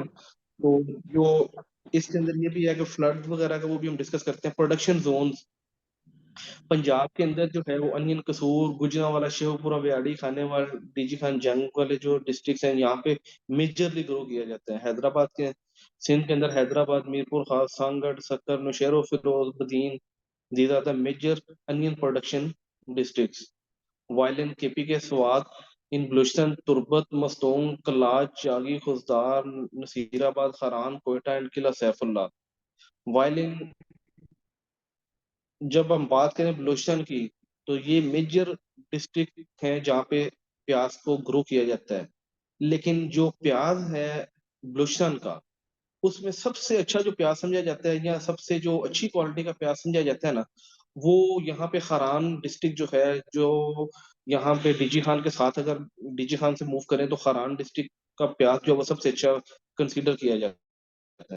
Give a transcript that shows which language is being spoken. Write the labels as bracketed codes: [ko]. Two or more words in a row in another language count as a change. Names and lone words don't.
[ur] تو جو اس کے اندر یہ بھی ہے کہ فلڈ وغیرہ کا وہ بھی ہم ڈسکس کرتے ہیں. [en] production zones [ur] پنجاب کے اندر جو ہے وہ انین، قصور، گوجرانوالہ، شیخوپورہ، ویاڑی، خانیوال، ڈی جی خان جنگ والے جو ڈسٹرکٹس ہیں یہاں پے [en] majorly grow [ur] کیا جاتا ہے. حیدرآباد کے، سندھ کے اندر حیدرآباد، میرپور خاص، سانگھڑ، سکھر، نوشہرو، فیروز، بدین, [en] these are the major onion production districts. While in KPK Swat, in Blushtan, Turbat, Mastong, Kalaj, Chagi, Khuzdar, Nasirabad, Haran, Quetta and Kila Saifullah. While in, [ur] جب ہم بات کریں بلوچستان کی، تو یہ [en] major district [ur] ہیں جہاں پے پیاز کو گرو کیا جاتا ہے. لیکن جو پیاز ہے بلوچستان کا، اس میں سب سے اچھا جو پیاز سمجھا جاتا ہے یا سب سے جو اچھی کوالٹی کا پیاز سمجھا جاتا ہے نا، وہ یہاں پے خاران ڈسٹرکٹ جو ہے، جو یہاں پے ڈی جی خان کے ساتھ اگر ڈی جی خان سے موو کریں تو خاران ڈسٹرکٹ کا پیاز جو ہے وہ سب سے اچھا کنسیڈر کیا جاتا ہے.